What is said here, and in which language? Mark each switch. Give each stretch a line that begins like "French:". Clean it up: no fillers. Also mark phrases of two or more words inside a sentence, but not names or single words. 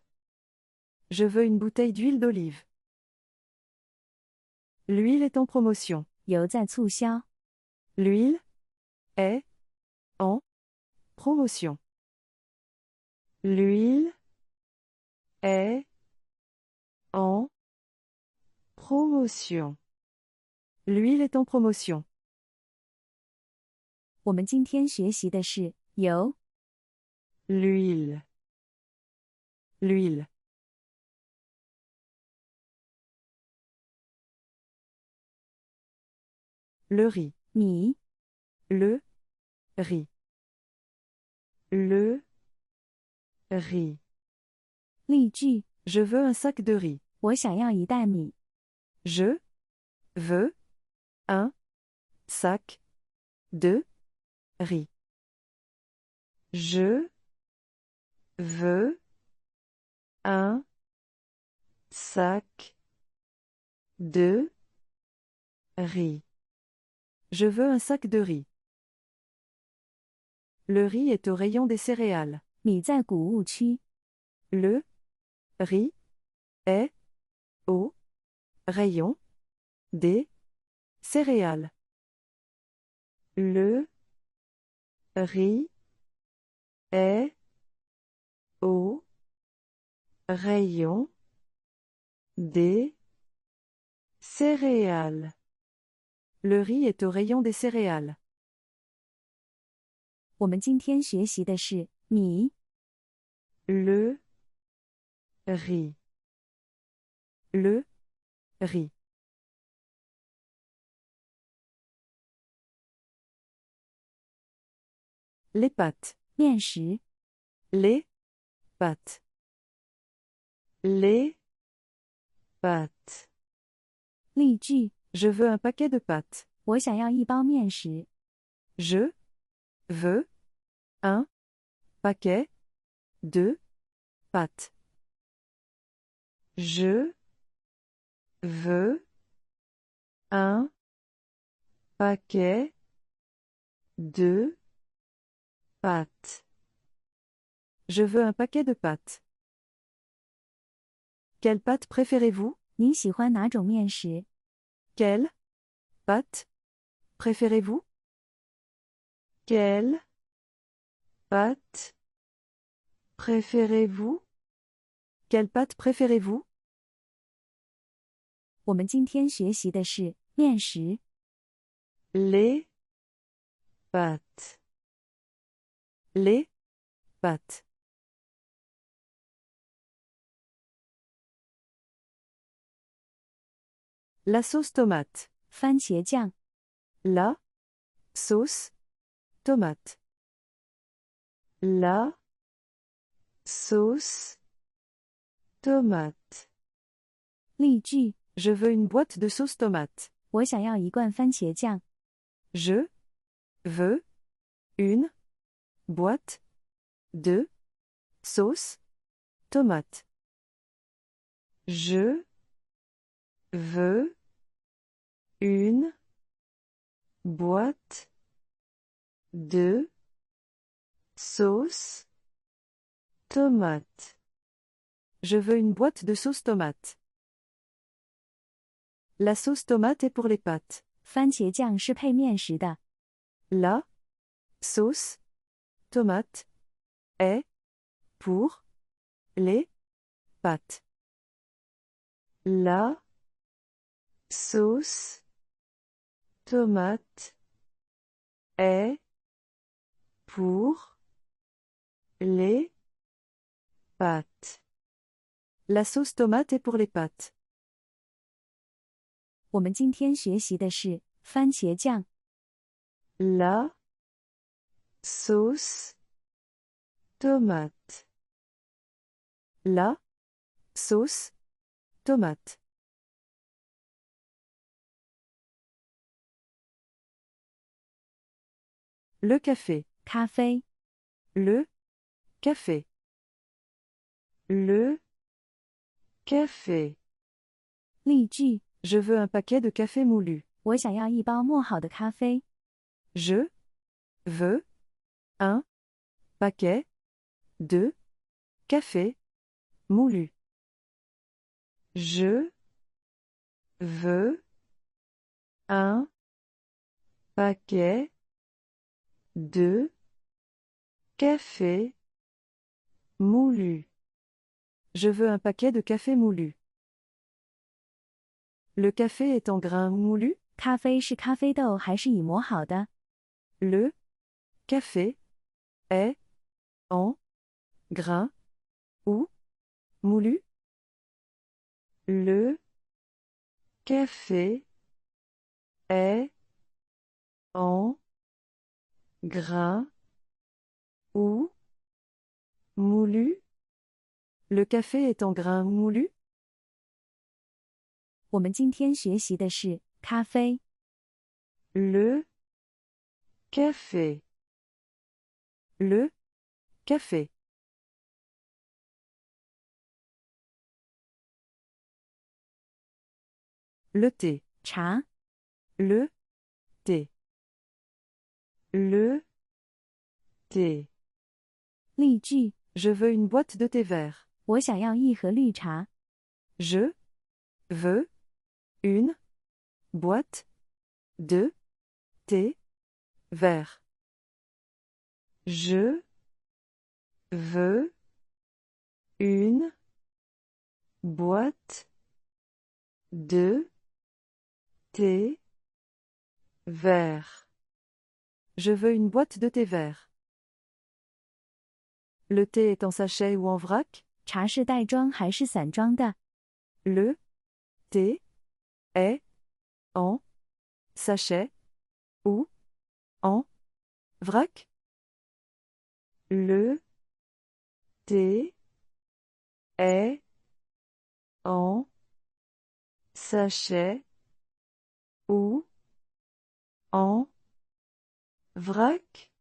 French: Je veux une bouteille d'huile d'olive. L'huile est en promotion.
Chinese: 油在促销。
French: L'huile est en promotion. L'huile est en promotion. L'huile est en promotion.
Chinese: 我们今天学习的是油。
French: L'huile. L'huile. Le riz.
Chinese: 米、
French: Le riz. Le riz.
Chinese: 例句：
French: Je veux un sac de riz.
Chinese: 我想要一袋米。
French: Je veux un sac de riz. Je veux un sac de riz. Je veux un sac de riz. Le riz est au rayon des céréales.
Chinese: 米在谷物区。
French: Le riz est au rayon des céréales. Le riz est au rayon des céréales. Le riz est au rayon des céréales.
Chinese: 我们今天学习的是米、
French: Le riz. Le riz. Les pâtes.
Chinese: 面食、
French: Les pâtes. Les pâtes.
Chinese: 例句：
French: Je veux un paquet de pâtes.
Chinese: 我想要一包面食。
French: Je veux un paquet de pâtes. Je veux un paquet de pâtes. Je veux un paquet de pâtes. Quelle pâte préférez-vous?
Chinese: 您喜欢哪种面食？
French: Quelle pâte préférez-vous? Quelle pâte préférez-vous? Quelle pâte préférez-vous?
Chinese: 我们今天学习的是面食。
French: Les pâtes. Les pâtes. La sauce tomate.
Chinese: 番茄酱、
French: La sauce tomate. La sauce tomate.
Chinese: 例句：
French: Je veux une boîte de sauce tomate.
Chinese: 我想要一罐番茄酱。
French: Je veux une boîte de sauce tomate. Je veux une boîte de sauce tomate. Je veux une boîte de sauce tomate. La sauce tomate est pour les pâtes.
Chinese: 番茄酱是配面食的。
French: La sauce tomate est pour les pâtes. La sauce tomate est pour les pâtes. La sauce tomate est pour les pâtes.
Chinese: 我们今天学习的是番茄酱。
French: La sauce tomate. La sauce tomate. Le café.
Chinese: 咖啡、
French: Le café. Le café.
Chinese: 例句：
French: Je veux un paquet de café moulu.
Chinese: 我想要一包磨好的咖啡。
French: Je veux un paquet de café moulu. Je veux un paquet de café moulu. Je veux un paquet de café moulu. Le café est en grains moulus?
Chinese: 咖啡是咖啡豆还是已磨好的？
French: Le café est en grains ou moulu? Le café est en grains ou moulu? Le café est en grains moulus?
Chinese: 我们今天学习的是咖啡、
French: Le café. Le café. Le thé.
Chinese: 茶、
French: Le thé. Le thé.
Chinese: 例句：
French: Je veux une boîte de thé vert.
Chinese: 我想要一盒绿茶。
French: Je veux une boîte de thé vert. Je veux une boîte de thé vert. Je veux une boîte de thé vert. Le thé est en sachet ou en vrac?
Chinese: 茶是袋装还是散装的？
French: Le thé est en sachet ou en vrac? Le thé est en sachet ou en vrac?